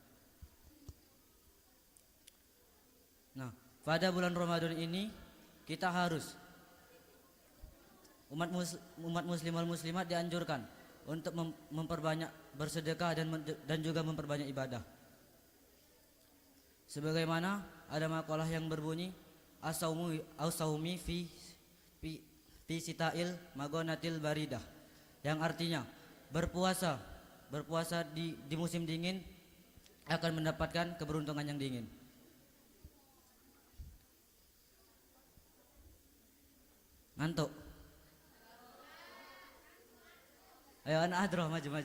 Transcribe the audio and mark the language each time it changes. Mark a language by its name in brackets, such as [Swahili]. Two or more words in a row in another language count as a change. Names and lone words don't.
[Indonesian] Nah, pada bulan Ramadan ini kita harus umat muslim wal muslimat dianjurkan untuk memperbanyak bersedekah dan juga memperbanyak ibadah. Sebagaimana ada makalah yang berbunyi [Arabic] الصوم في الشتاء الغنيمة الباردة, [Indonesian] yang artinya berpuasa di musim dingin akan mendapatkan keberuntungan yang dingin. Ngantuk? Ayo anak hadroh, maju.